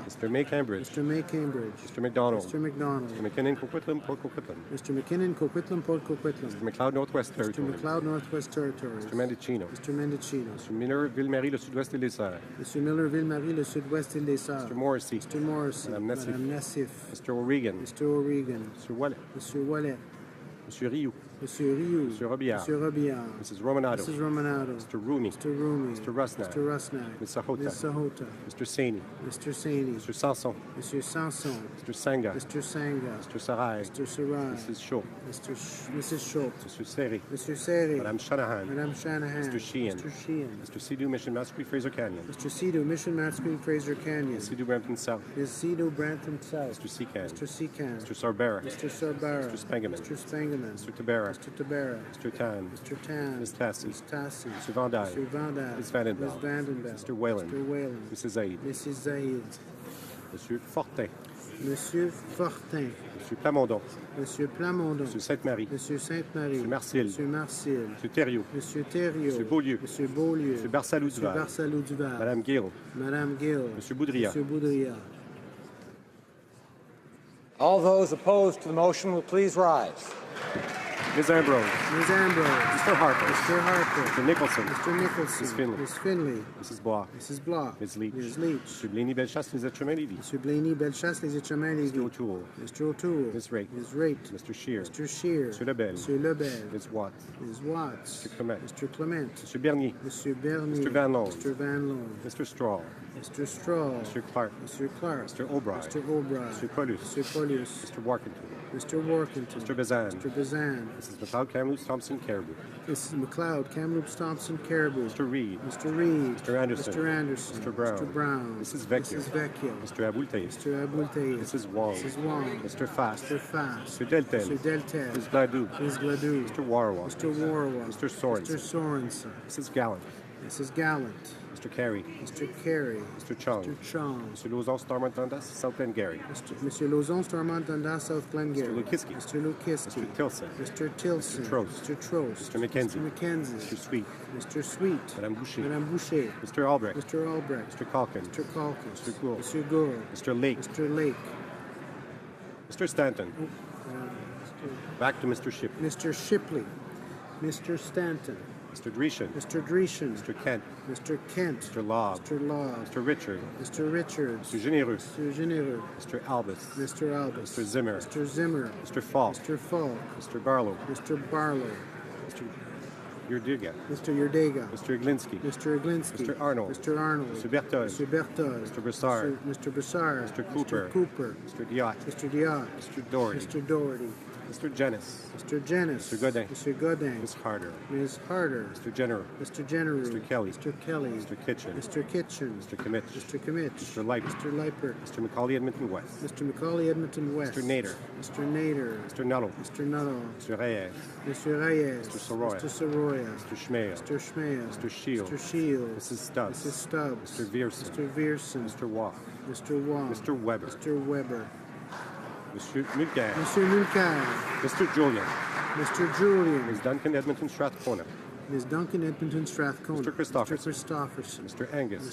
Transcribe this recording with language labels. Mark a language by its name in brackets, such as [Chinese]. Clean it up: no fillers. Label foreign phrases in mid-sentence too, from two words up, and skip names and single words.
[English] Mr. May Cambridge. Mr. May Cambridge. Mr. McDonald. Mr. McDonald. Mr. McKinnon Coquitlam, Port Coquitlam. Mr. McKinnon, Coquitlam, Port Coquitlam. Mr. McLeod Northwest Mr. Territory. McLeod, Northwest Territories. Mr. Mendocino. Mr. Mendocino. Mr. Miller, Ville-Marie, le Sud-Ouest et les Serres. Mr. Miller, Ville-Marie, le Sud-Ouest et les Sarres. Mr. Morrissey. Mr. Morrissey. Madame Nassif. Madame Nassif. Mr. O'Regan. Mr. O'Regan. Mr. Wallet. Monsieur Wallet. Mr. Rioux. Monsieur Rioux. Mr. Robillard. Monsieur Robillard. Mrs. Romanado. Mrs. Romanado. Mr. Rooney. Mr. Roomy. Mr. Rusnak. Mr. Rusnak. Ms. Sahota. Ms. Sahota. Mr. Saini. Mr. Saini. Mr. Sanson. Monsieur Sanson. Mr. Sanga. Mr. Sanga. Mr. Sarai. Mr. Sarai. Mrs. Shaw. Mrs. Schultz. Mr. Seri. Mr. Seri. Madame Shanahan. Madame Shanahan. Mr. Sheehan. Mr. Sheehan. Mr. Sidhu, Mission Masquerade, Fraser Canyon. Mr. Cedo, Mission Masquerade, Fraser Canyon. Ms. Sidhu, Brampton South. Ms. Cedo, Branton South. Mr. Secan. Mr. Secan. Mr. Sarbera. Mr. Sarbara. Mr. Spangaman. Mr. Spangaman. Mr. Tabera. Mr. Tabera. Mr. Tan. Mr. Tan. Ms. Tassi. Ms. Tassi. Mr. Van Dyke. Mr. Van Dyke. Ms. Vandenbell. Ms. Vandenbell. Mr. Whalen. Mr. Whalen. Mrs. Zaid. Mrs. Zaid. Monsieur Fortin. Monsieur Fortin. Monsieur Plamondon. Monsieur Plamondon. Monsieur Sainte-Marie. Monsieur Sainte-Marie. Monsieur Marcil. Monsieur Marcil. Monsieur Thériault. Monsieur Thériault. Monsieur Beaulieu. Monsieur Beaulieu. Monsieur Barsalou Monsieur Duval. Barsalou Duval. Madame Gill. Madame Gill. Monsieur Boudria. Monsieur Boudria. All those opposed to the motion will please rise. Ms. Ambrose. Ms. Ambrose. Mr. Harper. Mr. Harper. Mr. Nicholson. Mr. Nicholson. Ms. Finley. Ms. Finley. Mrs. Bloch. Mrs. Bloch. Ms. Leach. Ms. Leach. Monsieur Blaney, Bellechasse, Les Êtres Lévis. Monsieur Blaney, Bellechasse, Les Êtres Lévis. Mr. O'Toole. Mr. O'Toole. Ms. Raitt. Ms. Raitt. Mr. Scheer. Mr. Scheer. Monsieur Lebel. Monsieur Lebel. Ms. Watts. Ms. Watts. Mr. Clement. Mr. Clement. Monsieur Bernier. Monsieur Bernier. Mr. Van Loan. Mr. Van Loan. Mr. Straw. Mr. Straw. Mr. Clark. Mr. Clark. Mr. O'Brien. Mr. O'Brien. Mr. Paulus. Mr. Paulus. Mr. Workington. Mr. Workington. Mr. Bazan. Mr. Bazan. Mrs. McLeod, Kamloops, Thompson, Caribou. Mrs. McLeod, Kamloops, Thompson, Caribou. Mr. Reed. Mr. Reed. Mr. Anderson. Mr. Anderson. Mr. Brown. Mr. Brown. Mrs. Vecchio. Mrs. Vecchio. Mr. Aboultaïf. Mr. Aboultaïf. Mrs. Wong. Mrs. Wong. Mr. Fast. Mr. Fast. Mr. Deltel. Mr. Deltel. Mrs. Gladue. Ms. Gladue. Mr. Warwa. Mr. Warwa. Mr. Sorensen. Mr. Sorensen. Mrs. Gallant. Mrs. Gallant. Mr. Carey. Mr. Carey. Mr. Chung. Mr. Chong. Mr. Lauzon, Stormont Dundas, South Glengarry. Monsieur Lauzon, Stormont Dundas, South Glengarry. Mr. Lukiski. Mr. Lukiski. Mr. Tilson. Mr. Tilson. Mr. Trost. Mr. Trost. Mr. McKenzie. Mr. McKenzie. Mr. Sweet. Mr. Sweet. Madame Boucher. Madame Boucher. Mr. Albrecht. Mr. Albrecht. Mr. Calkin. Mr. Calkin. Mr. Gould. Mr. Gould. Mr. Lake. Mr. Lake. Mr. Stanton. Back to Mr. Shipley. Mr. Shipley. Mr. Stanton. Mr. Dreeshen. Mr. Dreeshen. Mr. Kent. Mr. Kent. Mr. Law. Mr. Law. Mr. Richard. Mr. Richards. Mr. Genereux. Mr. Genereux. Mr. Albus. Mr. Albus. Mr. Zimmer. Mr. Zimmer. Mr. Falk. Mr. Falk. Mr. Barlow. Mr. Barlow. Mr. Yurdiga. Mr. Yurdega. Mr. Iglinski. Mr. Iglinski. Mr. Arnold. Mr. Arnold. Mr. Berthold. Mr. Berthold. Mr. Broussard. Mr. Broussard. Mr. Cooper. Mr. Cooper. Mr. Diot. Mr. Diot. Mr. Doherty. Mr. Doherty. Mr. Jennis. Mr. Jennis. Mr. Godin. Mr. Godin. Ms. Harder. Ms. Harder. Mr. General. Mr. General. Mr. Kelly. Mr. Kelly. Mr. Kitchen. Mr. Kitchen. Mr. Kimmich. Mr. Kimmich. Mr. Leipert. Mr. Leipert. Mr. Macaulay Edmonton West. Mr. Macaulay Edmonton West. Mr. Nader. Mr. Nader. Mr. Nuttall. Mr. Nuttall. Mr. Reyes. Mr. Reyes. Mr. Soroya. Mr. Soroya. Mr. Schmale. Mr. Schmale. Mr. Shield. Mr. Shield. Mrs. Stubbs. Mrs. Stubbs. Mr. Vierson. Mr. Vierson. Mr. Waugh. Mr. Wong. Mr. Weber. Mr. Weber. Mr. Mulcair. Mr. Mulcair. Mr. Julian. Mr. Julian. Ms. Duncan Edmonton Strathcona. Ms. Duncan Edmonton Strathcona. Mr. Christopherson. Mr. Christopherson. Mr. Angus.